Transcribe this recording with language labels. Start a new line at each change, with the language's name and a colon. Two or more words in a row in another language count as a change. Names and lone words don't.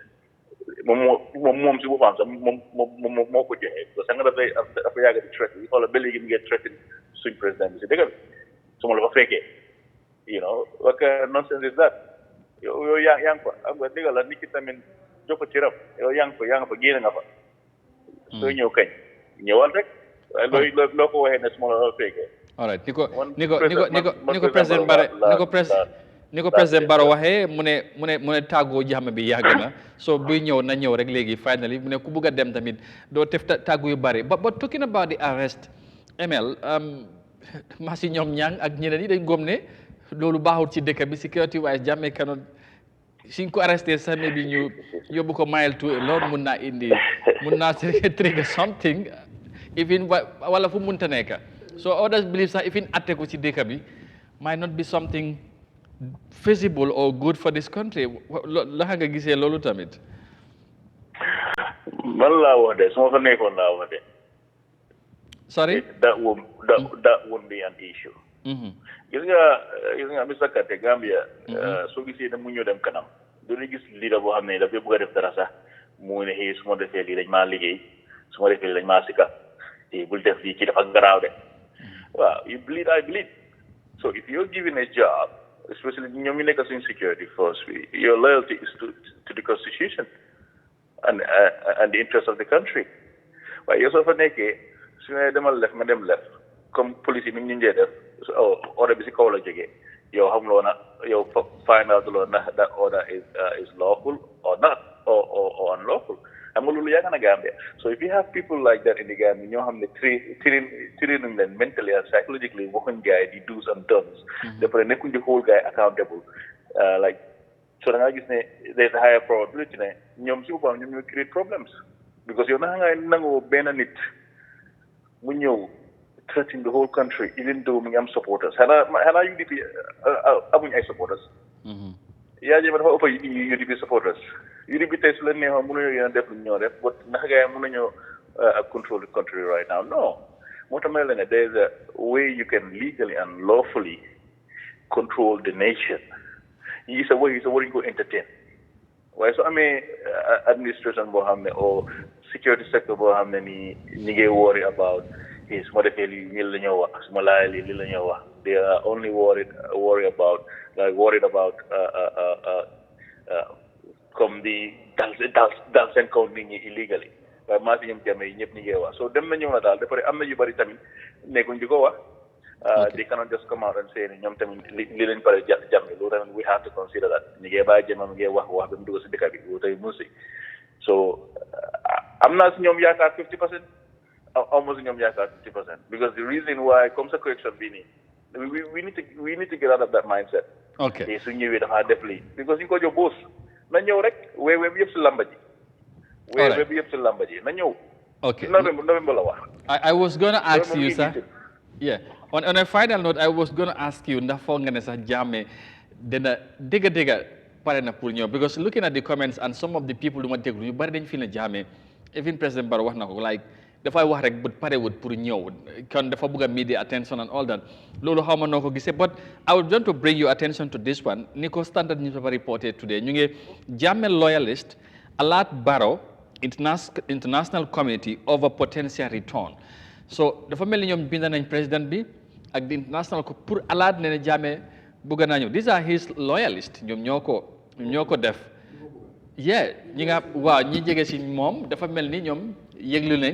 English: What kind of nonsense is that? All right.
Wolof: Niko President Barrow waxe mu ne tàggoo Jammeh bi yàgg na so buy ñëw na ñëw rek léegi finally mu ne ku bugg a dem tamit doo tef tàggu yu bari
English: but talking about the arrest
Wolof: ML masi ñoom ñang ak ñeneen yi dañ gom ne loolu baaxul ci dëkk bi
English: security wise
Wolof: Jammeh cannot suñ ko arresté sax bi ñu yóbbu ko
English: mile to
Wolof: loolu mun naa
English: trigger something even
Wolof: wala fu munta nekk
English: so others believe
Wolof: sax even atte ko ci dëkk bi
English: might not be something feasible or good for this country.
Wolof: La nga gisee loolu tamit. Man laa wax de suma fa nekkoon laa wax de.
English: Sorry? That won't be an issue.
Wolof: Gis nga Mr. Kate Gambia soo gisee ne mu ñëw dem kanam doon gis leader boo xam ne dafay bëgg a def dara sax mu ne xëy su ma defee lii dañ maa liggéey su ma defee lii dañ maa sika bul def lii kii dafa garaaw de waaw
English: you bleed I bleed so if you're given a job especially
Wolof: ñoom ñu nekk suñu security force bi
English: your loyalty is to the constitution and the interest of the country
Wolof: waaye yow soo fa nekkee su ma demal lef ma dem lef comme police yi ni ñu njee def ordre bi si kaw la jógee yow xam loo na yow
English: find out
Wolof: loo na
English: that order is lawful or not or unlawful.
Wolof: xam nga loolu yaa nga na Gambia.
English: So if you have people like that in the Gambia
Wolof: ñoo xam ne
English: training leen mentally and psychologically
Wolof: waxuñ gaay di
English: do's and don'ts.
Wolof: Dafa nekkuñ di hold gaay
English: accountable like so
Wolof: da nga gis ne
English: there's a higher probability
Wolof: ne ñoom si boppam ñoom ñoo
English: create problems
Wolof: because yow naka ngay nangoo benn nit mu ñëw
English: threatening the whole country even though
Wolof: mu ngi am supporters xanaa UDP amuñ ay supporters. Yahya Jammeh dafa ëpp UDP supporters. UDP tey su leen neexoon mënuñoo yéen a def lu ñoo def but naka ngay mën nañoo
English: control the country right now no
Wolof: moo tax ma ne
English: there is a way you can legally and lawfully control the nation.
Wolof: Yi sa waruñ ko entertain waaye soo amee administration boo xam ne
English: or security sector
Wolof: boo xam ne ni ñi ngay
English: worry about
Wolof: su ma defee lii ñi la ñoo wax su ma laajee lii la ñoo wax
English: they are only worried about
Wolof: comme di dal seen kaw nit ñi illegally waaye maa si ñoom Jammeh yi ñëpp ñi ngay wax so dem na ñëw na daal dafa am na yu bëri tamit nekkuñ di ko wax
English: they cannot just come out and say
Wolof: ne ñoom tamit li leen pare Jammeh loolu tamit
English: we have to consider that
Wolof: ñi ngay bàyyi Jammeh mi ngay wax ba mu dugg si dëkk bi loolu tamit mu si so am naa si ñoom yaakaar 50% almost si ñoom yaakaar 50%
English: because the reason why
Wolof: comme sa correction bii nii
English: we need to get out of that mindset. Okay.
Wolof: te su ñëwee dafa def lii because ñu ko jox boos na ñëw rek weewe bi yëpp si lamba ji. weewe bi yëpp si lamba ji na ñëw.
English: Okay.
Wolof: November la wax.
English: I was going to ask you, sir. Yeah. On a final note, I was going to ask you
Wolof: ndax foog nga ne sax Jammeh dina dégga pare na pour ñëw
English: because looking at the comments and some of the people
Wolof: du ma déglu ñu bari dañ fi ne
English: Jammeh even President Barrow
Wolof: wax na ko
English: like
Wolof: dafay wax rek
English: but
Wolof: parewut pour ñëw kon dafa bëgg a
English: media attention and all that
Wolof: loolu xaw ma noo ko gisee
English: but I would want to bring your attention to this one
Wolof: ni ko
English: Standard newspaper reported today
Wolof: ñu ngi Jammeh
English: loyalist alert Barrow international community over potential return
Wolof: so dafa mel ni ñoom bind nañ président bi ak di international ko pour alert ne Jammeh bëgg naa ñëw
English: these are his loyalist
Wolof: ñoom ñoo ko def yeah ñi nga waaw ñi jege si moom dafa mel ni ñoom yëglu nañ